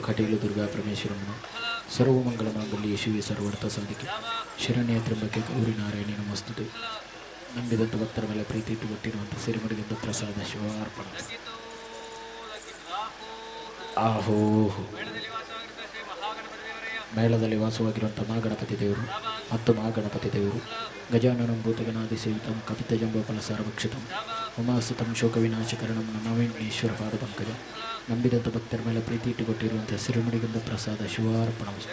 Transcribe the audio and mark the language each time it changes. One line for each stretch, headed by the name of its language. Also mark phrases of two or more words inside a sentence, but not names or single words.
Kannada: ಕಟೀಲು ದುರ್ಗಾ ಪರಮೇಶ್ವರಮ್ಮನ
Sanskrit: ಸರ್ವಮಂಗಳ ಮಾಂಗಲ್ಯ ಶಿವಿ ಸರ್ವರ್ಥ ಸಾಧಿಕೆ ಶರಣ್ಯ ತ್ರಂಬಕೆ ಗೌರಿ ನಾರಾಯಣಿ ನಮಸ್ತುತೆ
Kannada: ನಂಬಿದಂಥ ಭಕ್ತರ ಮೇಲೆ ಪ್ರೀತಿ ಇಟ್ಟುಕೊಟ್ಟಿರುವಂಥ ಸಿರಿಮಡಿಗೆಂದು ಪ್ರಸಾದ ಶಿವಾರ್ಪಣ ಆಹೋ ಮೇಳದಲ್ಲಿ ವಾಸವಾಗಿರುವಂಥ ಮಹಾಗಣಪತಿ ದೇವರು ಮತ್ತು ಮಹಾಗಣಪತಿ ದೇವರು
Sanskrit: ಗಜಾನನಂ ಭೂತಗಣಾದಿ ಸೇವಿತಂ ಕಪಿತ ಜಂಬೋ ಫಲಸಾರ ಭಕ್ಷಿತಂ ಉಮಾಸುತಂ ಶೋಕ ವಿನಾಶಕರಣಂ ನಮವಿಘ್ನೇಶ್ವರ ಪಾದ ಪಂಕಜ
Kannada: ನಂಬಿದಂಥ ಭಕ್ತರ ಮೇಲೆ ಪ್ರೀತಿ ಇಟ್ಟುಕೊಟ್ಟಿರುವಂಥ ಸಿರಿಮಡಿಗಂಧ ಪ್ರಸಾದ ಶಿವಾರ್ಪಣ